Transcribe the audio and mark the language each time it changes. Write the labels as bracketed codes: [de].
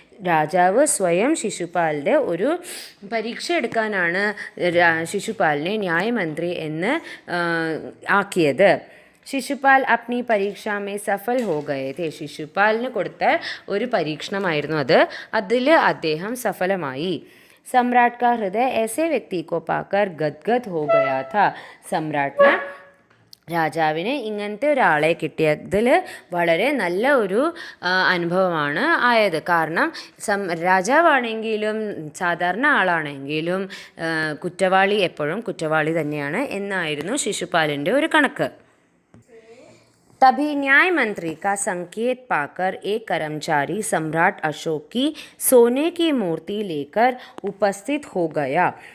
[ml] രാജാവ് സ്വയം ശിശുപാലിൻ്റെ ഒരു പരീക്ഷ എടുക്കാനാണ് ശിശുപാലിനെ ന്യായമന്ത്രി എന്ന് ആക്കിയത്. [hi] ശിശുപാൽ അപ്നി പരീക്ഷാമേ സഫൽ ഹോ ഗയേ ഥേ. [ml] ശിശുപാലിന് കൊടുത്ത ഒരു പരീക്ഷണമായിരുന്നു അത്, അതിൽ അദ്ദേഹം സഫലമായി. [hi] सम्राट का हृदय ऐसे व्यक्ति को पाकर गदगद हो गया था. [ml] സമ്രാട്ടിന്, രാജാവിന് ഇങ്ങനത്തെ ഒരാളെ കിട്ടിയതിൽ വളരെ നല്ല ഒരു അനുഭവമാണ് ആയത്. കാരണം രാജാവാണെങ്കിലും സാധാരണ ആളാണെങ്കിലും കുറ്റവാളി എപ്പോഴും കുറ്റവാളി തന്നെയാണ് എന്നായിരുന്നു ശിശുപാലിൻ്റെ ഒരു കണക്ക്. [hi] तभी न्याय मंत्री का संकेत पाकर एक कर्मचारी सम्राट अशोक की सोने की मूर्ति लेकर उपस्थित हो गया.